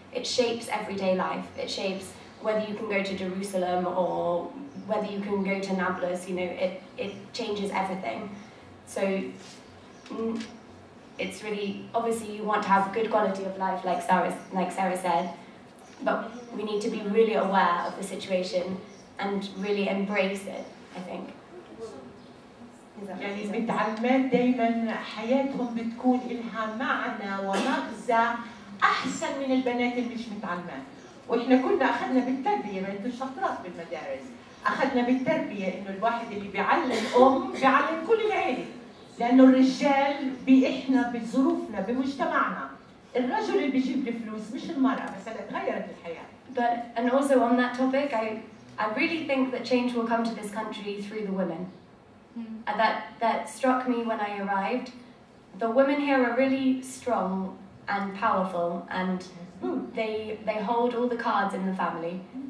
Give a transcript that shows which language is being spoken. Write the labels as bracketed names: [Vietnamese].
[English] It shapes everyday life. It shapes whether you can go to Jerusalem or whether you can go to Nablus, you know, it changes everything. So it's really, obviously you want to have good quality of life, like Sarah said, but we need to be really aware of the situation and really embrace it, I think. [Arabic] يعني المتعلمات دايما حياتهم بتكون إلها معنى ومغزى أحسن من البنات اللي مش متعلمات. وإحنا كنا أخذنا بالتربية، ما أنتم شاطرات بالمدارس، أخذنا بالتربية إنه الواحد اللي بيعلم بيعلم كل العيلة، لأنه الرجال بإحنا بظروفنا بمجتمعنا الرجل اللي بيجيب الفلوس مش المرأة، بس هلا تغيرت الحياة. [English] But and also on that topic, I really think that change will come to this country through the women. And that struck me when I arrived. The women here are really strong and powerful, and they hold all the cards in the family.